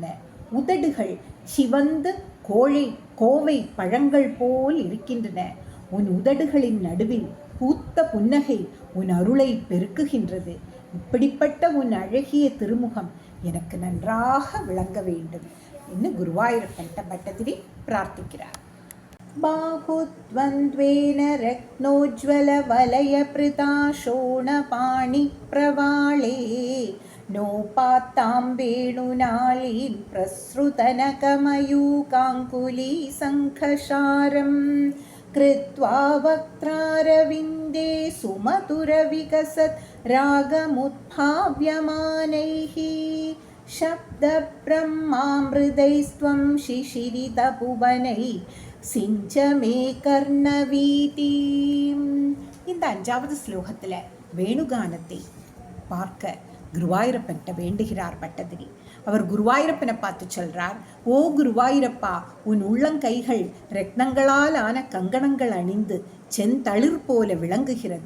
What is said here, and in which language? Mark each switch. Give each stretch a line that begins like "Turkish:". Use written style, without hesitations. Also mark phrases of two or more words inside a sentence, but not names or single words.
Tamil: உதடுகள் சிவந்து கோவை பழங்கள் போல் இருக்கின்றன. உன் உதடுகளின் நடுவில் பூத்த புன்னகை உன் அருளை பெருக்குகின்றது. இப்படிப்பட்ட உன் அழகிய திருமுகம் எனக்கு நன்றாக விளங்க வேண்டும் என்று குருவாயூரப்பன் பட்டதிரி பிரார்த்திக்கிறார்.
Sanskrit: बाहुद्वन्द्वेन रत्नोज्ज्वलवलयपृता शोणपाणिप्रवाळे नोपात्तां वेणुनालीं प्रसृतनकमयूकाङ्कुली शङ्खशारं कृत्वा वक्त्रारविन्दे सुमधुरविकसत् रागमुत्भाव्यमानैः शब्दब्रह्मामृतैस्त्वं शिशिरितभुवनैः सिञ्च मे कर्णवीथी.
Tamil: இந்த 5வது ஸ்லோகத்தில் வேணுகானத்தை பார்க்க குருவாயூரப்பன் வேண்டுகிறார் பட்டதிரி. அவர் குருவாயூரப்பனை பார்த்து சொல்றார், ஓ குருவாயூரப்பா, உன் உள்ளங்கைகள் ரத்னங்களால் ஆன கங்கணங்கள் அணிந்து செந்தளிர் போல விளங்குகிறது.